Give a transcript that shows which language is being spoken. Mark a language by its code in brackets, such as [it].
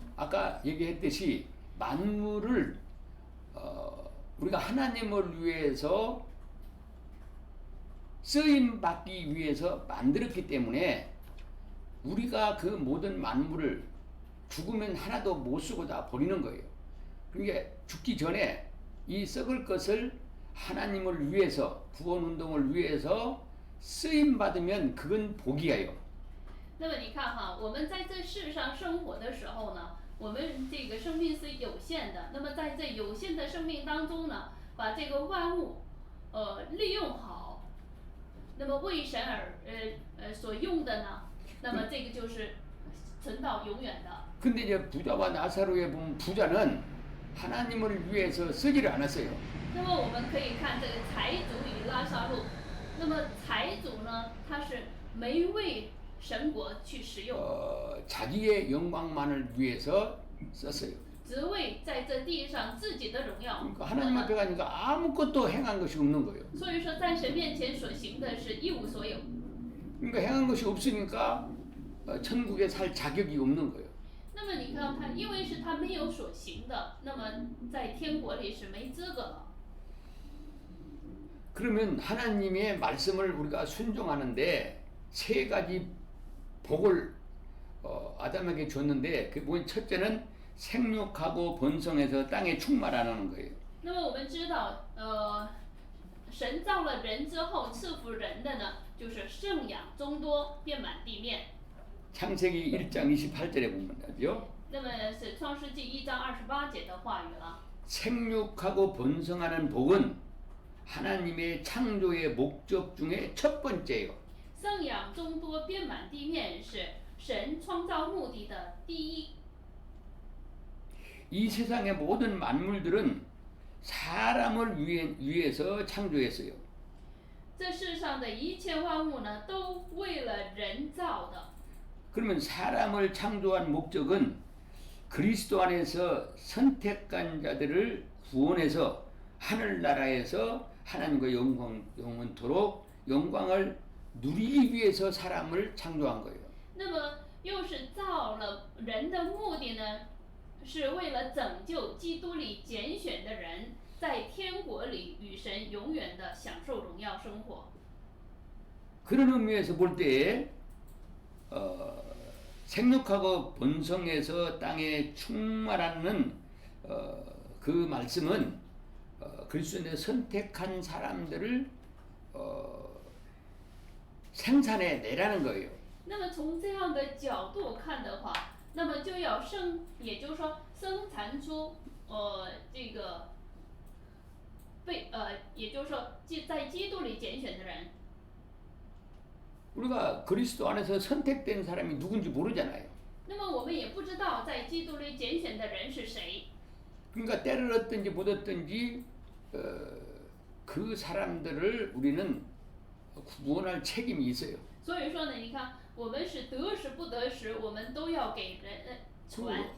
[ko] 아까 얘기했듯이 만물을 우리가 하나님을 위해서 쓰임 받기 위해서 만들었기 때문에 우리가 그 모든 만물을 죽으면 하나도 못 쓰고 다 버리는 거예요. 그러니까 죽기 전에 이 썩을 것을 하나님을 위해서 구원 운동을 위해서 쓰임 받으면 그건 복이에요. [zh] 那么你看哈，我们在这世上生活的时候呢，我们这个生命是有限的。那么在这有限的生命当中呢，把这个万物利用好，那么为神所用的呢，那么这个就是存到永远的。 [ko] 근데 이제 부자와 나사로에 보면 부자는 하나님을 위해서 쓰지를 않았어요. [zh] 那么我们可以看这个财主与拉撒路，那么财主呢，他是没为神国去使用， [ko] 자기의 영광만을 위해서 썼어요. [zh] 只为在这地上自己的荣耀。 [ko] 그러니까 하나님 앞에 가니까 아무것도 행한 것이 없는 거예요. [zh] 所以说，在神面前所行的是一无所有。 [ko] 그러니까 행한 것이 없으니까 천국에 살 자격이 없는 거예요. [zh] 那么你看他，因为是他没有所行的，那么在天国里是没资格了。 [ko] 그러면 하나님의 말씀을 우리가 순종하는데 세 가지 복을 아담에게 줬는데 그 뭐냐 첫째는 생육하고 번성해서 땅에 충만하는 거예요. [zh] 那么我们知道，神造了人之后赐福人的呢，就是生养众多，遍满地面。 [ko] 창세기 1장 28절에 보면 하죠. [zh] 那么是创世纪1章28节的话语了。 [ko] 생육하고 번성하는 복은 하나님의 창조의 목적 중에 첫 번째예요. [zh] 生养众多，遍满地面是神创造目的的第一。 [ko] 이 세상의 모든 만물들은 사람을 위해서 창조했어요. [zh] 这世上的一切万物呢，都为了人造的。 [ko] 그러면 사람을 창조한 목적은 그리스도 안에서 선택한 자들을 구원해서 하늘나라에서 하나님과 영원토록 영광을 누리기 위해서 사람을 창조한 거예요. [zh] 那么又是造了人的目的呢，是为了拯救基督里拣选的人，在天国里与神永远的享受荣耀生活。 [ko] 그런 의미에서 볼 때 생육하고 번성해서 땅에 충만하는 그 말씀은 그리스도인의 선택한 사람들을 생산해 내라는 거예요. [zh] 那么从这样的角度看的话，那么就要也就是说生产出这个也就是说在基督里拣选的人。 [ko] 우리가 그리스도 안에서 선택된 사람이 누군지 모르잖아요. [zh] 那么我们也不知道在基督里拣选的人是谁。 [ko] 그러니까 때를 얻든지 못 얻든지 그 사람들을 우리는 구원할 책임이 있어요. [zh] 所以说呢，你看，我们是得时不得时，我们都要给人传。